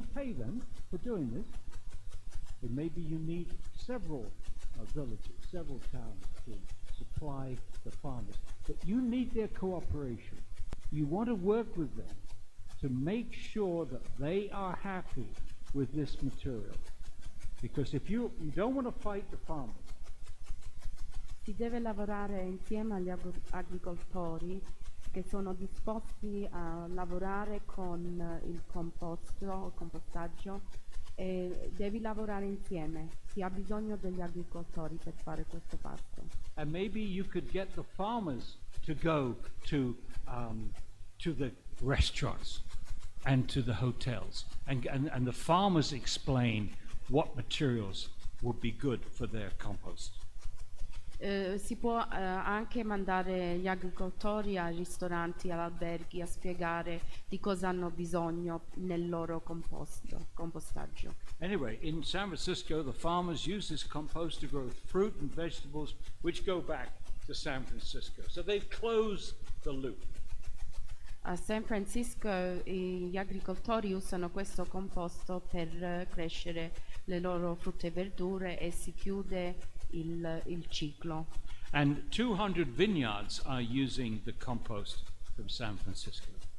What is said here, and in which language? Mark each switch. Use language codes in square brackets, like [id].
[en] You pay them for doing this, but maybe you need several villages, several towns to supply the farmers. But you need their cooperation. You want to work with them to make sure that they are happy with this material. Because if you don't want to fight the farmers, [it] Si deve lavorare insieme agli agricoltori che sono disposti a lavorare con il compostaggio, e devi lavorare insieme. Si ha bisogno degli agricoltori per fare questo passo. [en] And maybe you could get the farmers to go to the restaurants and to the hotels, and the farmers explain what materials would be good for their compost. [it] Si può anche mandare gli agricoltori ai ristoranti, agli alberghi a spiegare di cosa hanno bisogno nel loro compostaggio. [en] Anyway, in San Francisco, the farmers use this compost to grow fruit and vegetables which go back to San Francisco. So they've closed the loop. [it] A San Francisco gli agricoltori usano questo composto per crescere le loro frutta e verdure e si chiude il ciclo. [en] And 200 vineyards are using the compost from San Francisco.